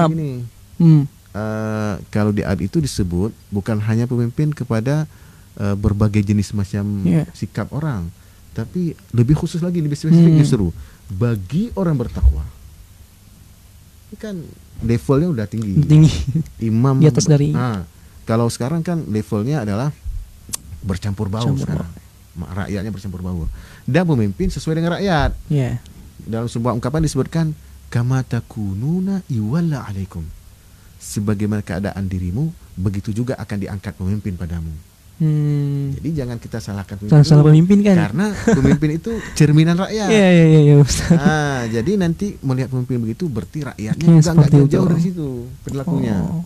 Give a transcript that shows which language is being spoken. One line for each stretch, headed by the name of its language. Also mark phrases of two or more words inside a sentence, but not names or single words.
Indonesian: Jadi begini, kalau di ayat itu disebut bukan hanya pemimpin kepada berbagai jenis macam sikap orang, tapi lebih khusus lagi, lebih spesifik justru bagi orang bertakwa. Ini kan levelnya udah tinggi. Imam di atas dari. Kalau sekarang kan levelnya adalah bercampur baur sekarang. Rakyatnya bercampur baur. Dan pemimpin sesuai dengan rakyat. Yeah. Dalam sebuah ungkapan disebutkan
Arabic: كما تكونوا يولى عليكم.
Indonesian: Sebagaimana keadaan dirimu, begitu juga akan diangkat pemimpin padamu. Jadi jangan kita salahkan pemimpin. Salah pemimpin kan? Karena pemimpin itu cerminan rakyat. Iya, Ustaz. Jadi nanti melihat pemimpin begitu, berarti rakyatnya juga nggak jauh-jauh dari situ perilakunya.